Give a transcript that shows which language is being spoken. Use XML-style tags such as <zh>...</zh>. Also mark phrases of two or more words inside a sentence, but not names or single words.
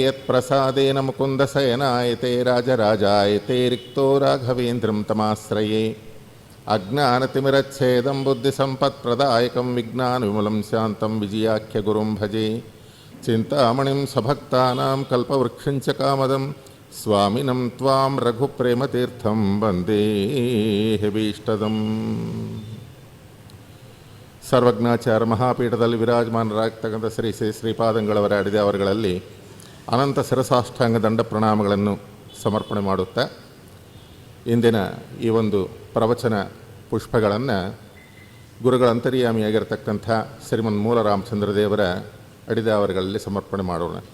<sa>ಯತ್ಪ್ರಸಾದೇನ ಮುಕುಂದಶಯನಾಯತೆ ರಾಜರಾಜಾಯತೆ ರಿಕ್ತೋ ರಾಘವೇಂದ್ರಂ ತಮಾಶ್ರಯೇ ಅಜ್ಞಾನತಿಮಿರಚ್ಛೇದಂ ಬುದ್ಧಿಸಂಪತ್ಪ್ರದಾಯಕಂ ವಿಜ್ಞಾನವಿಮಲಂ ಶಾಂತಂ ವಿಜಯಾಖ್ಯಗುರುಂ ಭಜೆ ಚಿಂತಾಮಣಿಂ ಸಭಕ್ತಾನಾಂ ಕಲ್ಪವೃಕ್ಷಂಚ ಕಾಮದಂ ಸ್ವಾಮಿನಂ ತ್ವಾಂ ರಘುಪ್ರೇಮತೀರ್ಥಂ ವಂದೇ ಭೀಷ್ಟದಂ.</sa> <kn>ಸರ್ವಜ್ಞಾಚಾರ್ಯ ಮಹಾಪೀಠದಲ್ಲಿ ವಿರಾಜಮಾನರಾಗ್ತಕ್ಕಂಥ ಶ್ರೀ ಶ್ರೀಪಾದಂಗಳವರ ಅಡಿದವರುಗಳಲ್ಲಿ ಅನಂತ ಶಿರಸಾಷ್ಟಾಂಗ ದಂಡ ಪ್ರಣಾಮಗಳನ್ನು ಸಮರ್ಪಣೆ ಮಾಡುತ್ತಾ ಇಂದಿನ ಈ ಒಂದು ಪ್ರವಚನ ಪುಷ್ಪಗಳನ್ನು ಗುರುಗಳ ಅಂತರ್ಯಾಮಿಯಾಗಿರ್ತಕ್ಕಂಥ ಶ್ರೀಮನ್ ಮೂಲ ರಾಮಚಂದ್ರ ದೇವರ ಅಡಿದವರುಗಳಲ್ಲಿ ಸಮರ್ಪಣೆ ಮಾಡೋಣ.</kn>